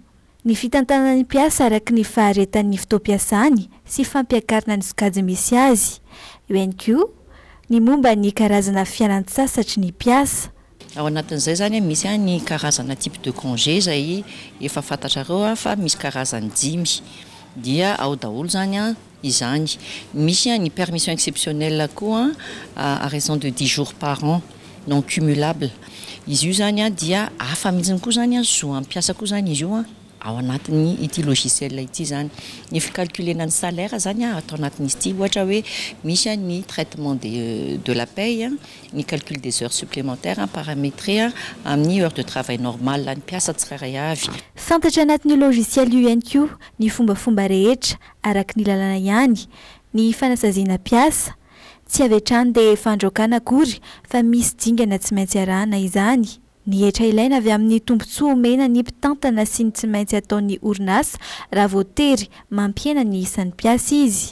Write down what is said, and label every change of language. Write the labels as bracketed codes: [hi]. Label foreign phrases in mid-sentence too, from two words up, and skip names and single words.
[mg] Ny fitantanana ny mpiasa araka ny faharetan'ny fotoam-piasany sy fampiakarana ny sokajy misy azy. Eo ihany koa ny momba ny karazana fialan-tsasatry ny mpiasa. Ao anatin'izay zany misy ny karazana [fr] type de congé [mg] zay efa fantatrareo fa misy karazany 5 dia ao daholo zany izany. Misy ny [fr] permission exceptionnelle koa à raison de 10 jours par an non cumulable. [mg] Izy io zany dia afa mihitsiny koa zany zo ampiasa koa zany izy io ao anatin'ny ity logiciel ity zany. Ny fikalkulena ny salaire zany atao anatin'izy ity ohatra hoe misy ny [fr] traitement de la paye, [mg] ny [fr] calcul des heures supplémentaires paramétré [mg] amin'ny [fr] heure de travail normal [mg] ny mpiasa tsirairay avy. Fantatra anatin'ny logiciel io ihany koa ny fombafomba rehetra araka ny lalana ihany ny fanasaziana mpiasa. Tsy avetrany dia fandroakana akory fa misy dingana tsy maintsy arahana izany. Ny hetra ilaina avy amin'ny tombontsoa omena ny mpitantana sy ny tsy maintsy ataon'ny orinasa raha voatery mampiena ny isan'ny mpiasa izy.